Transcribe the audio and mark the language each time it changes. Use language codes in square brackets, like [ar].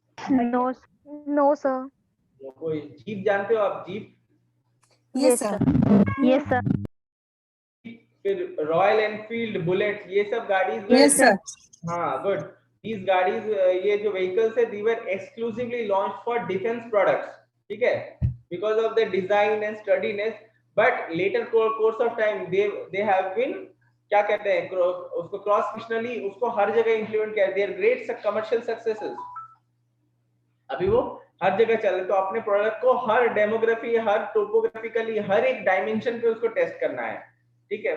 [en] No sir. [hi] कोई jeep जानते हो आप? Jeep? [en] Yes sir. Yes sir. [hi] फिर रॉयल एनफील्ड, बुलेट, ये सब गाड़ीज, [en] Yes sir. [hi] हाँ, गुड। [en] These गाड़ीज, [hi] ये जो व्हीकल्स है, [en] they were exclusively launched for defense products, [hi] ठीक है, [en] because of the design and sturdiness, but later course of time they have been, [hi] क्या कहते हैं उसको, क्रॉस फंक्शनली उसको हर जगह इंप्लीमेंट किया, [en] they are great commercial successes। [hi] अभी वो हर जगह चल रहे, तो अपने प्रोडक्ट को हर डेमोग्राफी, हर टोपोग्राफिकली, हर एक डायमेंशन पे उसको टेस्ट करना है, ठीक है।